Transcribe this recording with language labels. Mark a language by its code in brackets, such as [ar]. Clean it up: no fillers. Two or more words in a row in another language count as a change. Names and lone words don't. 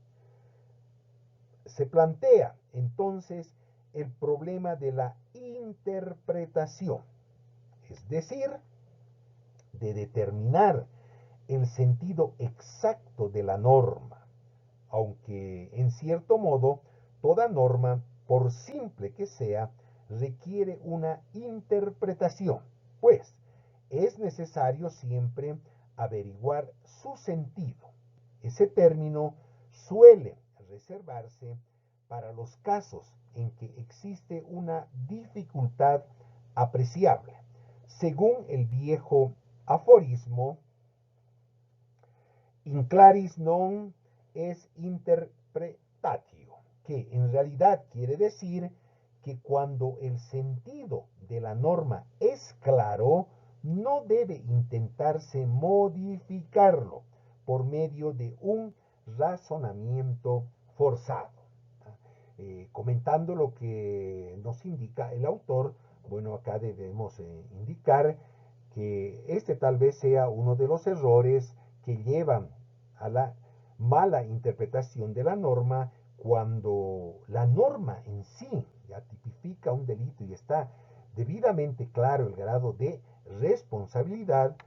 [es] Se plantea entonces el problema de la interpretación, es decir, de determinar el sentido exacto de la norma, aunque en cierto modo toda norma, por simple que sea, requiere una interpretación, pues es necesario siempre averiguar su sentido. Ese término suele reservarse para los casos en que existe una dificultad apreciable, según el viejo aforismo [la] in claris non es interpretatio, [es] que en realidad quiere decir que cuando el sentido de la norma es claro, no debe intentarse modificarlo por medio de un razonamiento forzado. Comentando lo que nos indica el autor, bueno, acá debemos indicar que este tal vez sea uno de los errores que llevan a la mala interpretación de la norma cuando la norma en sí ya tipifica un delito y está debidamente claro el grado de responsabilidad.